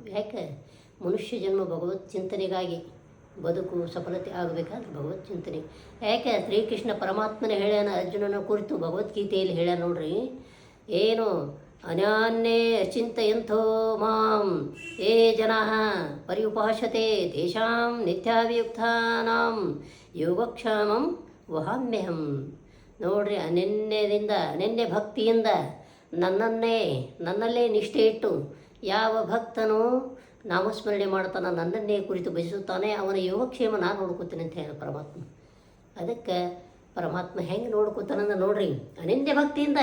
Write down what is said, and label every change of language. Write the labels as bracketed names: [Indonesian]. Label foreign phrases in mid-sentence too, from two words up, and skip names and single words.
[Kannada] ಯಾಕೆ ಮನುಷ್ಯ ಜನ್ಮ ಭಗವತ್ ಚಿಂತನೆಗಾಗಿ, ಬದುಕು ಸಫಲತೆ ಆಗಬೇಕಾದ್ರೆ ಭಗವತ್ ಚಿಂತನೆ. ಯಾಕೆ ಶ್ರೀಕೃಷ್ಣ ಪರಮಾತ್ಮನ ಹೇಳ್ಯಾನ ಅರ್ಜುನನ ಕುರಿತು ಭಗವದ್ಗೀತೆಯಲ್ಲಿ ಹೇಳ್ಯಾನ ನೋಡ್ರಿ, ಏನು [Sanskrit] ಅನ್ಯಾನ್ಯೇ ಅಚಿಂತಯಂಥೋ ಮಾಂ ಯೇ ಜನಾಃ ಪರ್ಯುಪಾಸತೆ ತೇಷಾಂ ನಿತ್ಯಾಭಿಯುಕ್ತಾನಾಂ ಯೋಗಕ್ಷೇಮಂ ವಹಾಮ್ಯಹಂ. [Kannada] ನೋಡ್ರಿ, ಅನನ್ಯ ಭಕ್ತಿಯಿಂದ ನನ್ನಲ್ಲೇ ನಿಷ್ಠೆ ಇಟ್ಟು ಯಾವ ಭಕ್ತನು ನಾಮಸ್ಮರಣೆ ಮಾಡ್ತಾನೆ, ನನ್ನನ್ನೇ ಕುರಿತು ಬಯಸುತ್ತಾನೆ, ಅವನ ಯೋಗಕ್ಷೇಮ ನಾನು ನೋಡ್ಕೋತೀನಿ ಅಂತ ಹೇಳ ಪರಮಾತ್ಮ. ಅದಕ್ಕೆ ಪರಮಾತ್ಮ ಹೆಂಗೆ ನೋಡ್ಕೋತಾನಂದ್ರೆ ನೋಡ್ರಿ, ಅನನ್ಯ ಭಕ್ತಿಯಿಂದ.